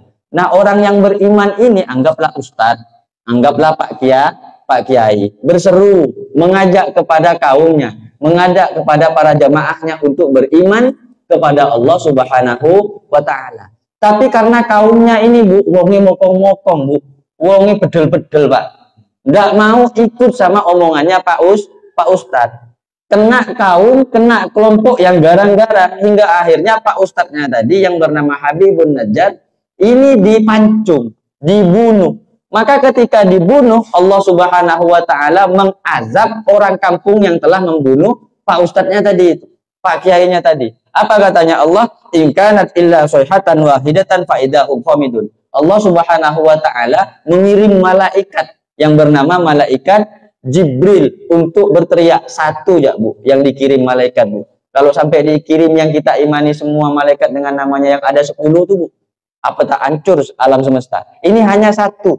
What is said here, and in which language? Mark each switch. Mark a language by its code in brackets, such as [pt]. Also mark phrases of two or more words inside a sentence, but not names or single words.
[id] Nah, orang yang beriman ini anggaplah ustadz, anggaplah Pak Kiai, berseru, mengajak kepada kaumnya, mengajak kepada para jamaahnya untuk beriman kepada Allah [ar] سبحانه وتعالى. [id] Tapi karena kaumnya ini, [jv] Bu, wongi mokong-mokong, Bu, wongi bedel-bedel, [id] Pak, nggak mau ikut sama omongannya Pak Ustadz. Kena kaum, kena kelompok yang garang-garang, hingga akhirnya Pak Ustadznya tadi yang bernama Habibun Najjar ini dipancung, dibunuh. Maka ketika dibunuh, Allah [ar] سبحانه وتعالى [id] mengazab orang kampung yang telah membunuh Pak Ustadznya tadi itu, Pak Kiainya tadi. Apa katanya Allah? [ar] إن كانت إلا صيحة واحدة فإذا هم خامدون. [id] Allah [ar] سبحانه وتعالى [id] mengirim malaikat yang bernama malaikat Jibril untuk berteriak. Satu ya, Bu, yang dikirim malaikat, Bu. Kalau sampai dikirim yang kita imani semua malaikat dengan namanya yang ada 10 tuh, Bu, apa tak hancur alam semesta. Ini hanya satu.